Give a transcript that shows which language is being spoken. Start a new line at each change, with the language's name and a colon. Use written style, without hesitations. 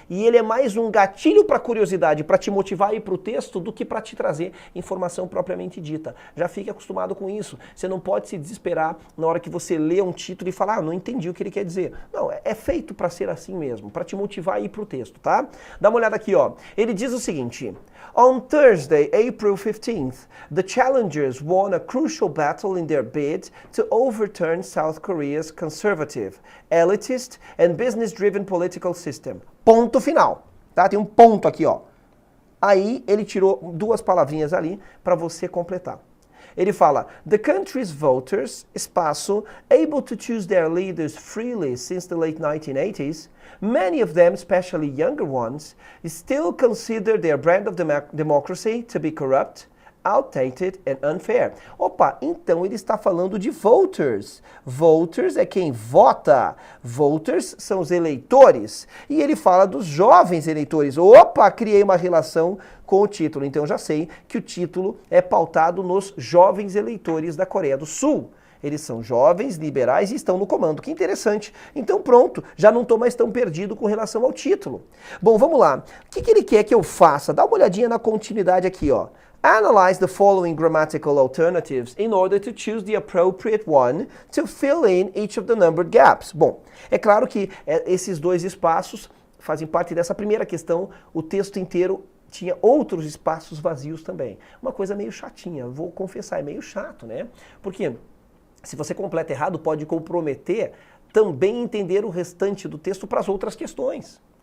Portuguese: E ele é mais um gatilho para curiosidade, para te motivar a ir para o texto, do que para te trazer informação propriamente dita. Já fique acostumado com isso. Você não pode se desesperar na hora que você lê um título e falar, não entendi o que ele quer dizer. Não, é feito para ser assim mesmo, para te motivar a ir para o texto, tá? Dá uma olhada aqui, ó. Ele diz o seguinte,
English: On Thursday, April 15th, the challengers won a crucial battle in their bid to overturn South Korea's conservative, elitist and business-driven political system.
Portuguese: Ponto final. Tá? Tem um ponto aqui, ó. Aí ele tirou duas palavrinhas ali para você completar. Ele fala,
English: the country's voters, espaço, able to choose their leaders freely since the late 1980s, many of them, especially younger ones, still consider their brand of democracy to be corrupt, outdated and unfair.
Portuguese: Opa, então ele está falando de voters. Voters é quem vota. Voters são os eleitores. E ele fala dos jovens eleitores. Opa, criei uma relação com o título. Então já sei que o título é pautado nos jovens eleitores da Coreia do Sul. Eles são jovens, liberais e estão no comando. Que interessante. Então pronto, já não estou mais tão perdido com relação ao título. Bom, vamos lá. O que ele quer que eu faça? Dá uma olhadinha na continuidade aqui, ó.
English: Analyze the following grammatical alternatives in order to choose the appropriate one to fill in each of the numbered gaps.
Portuguese: Bom, é claro que esses dois espaços fazem parte dessa primeira questão. O texto inteiro tinha outros espaços vazios também. Uma coisa meio chatinha, vou confessar, é meio chato, né? Porque se você completa errado, pode comprometer também entender o restante do texto para as outras questões.